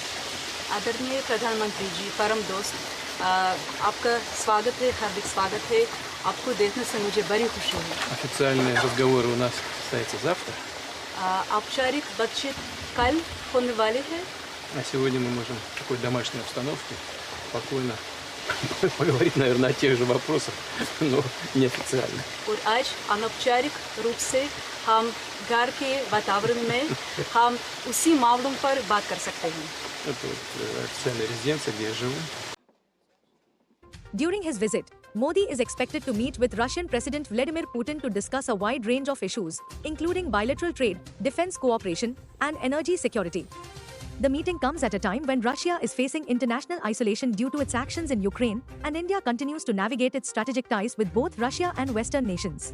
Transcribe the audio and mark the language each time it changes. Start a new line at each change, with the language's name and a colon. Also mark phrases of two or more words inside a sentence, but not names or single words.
Hindi: आदरणीय प्रधानमंत्री जी, परम दोस्त, आपका स्वागत है, हार्दिक स्वागत है। आपको देखने से मुझे बड़ी खुशी है।
Russian: Официальные разговоры у нас состоятся завтра,
Hindi: औपचारिक बातचीत कल होने वाली है।
Russian: а сегодня мы можем в такой домашней обстановке спокойно поговорить, наверное, о тех же вопросах, но неофициально.
Hindi: और आज अनौपचारिक रूप से हम घर के वातावरण में हम उसी मामलों पर बात कर सकते हैं।
Russian: Это вот официальная резиденция, где я живу.
English: During his visit, Modi is expected to meet with Russian President Vladimir Putin to discuss a wide range of issues, including bilateral trade, defense cooperation, and energy security. The meeting comes at a time when Russia is facing international isolation due to its actions in Ukraine, and India continues to navigate its strategic ties with both Russia and Western nations.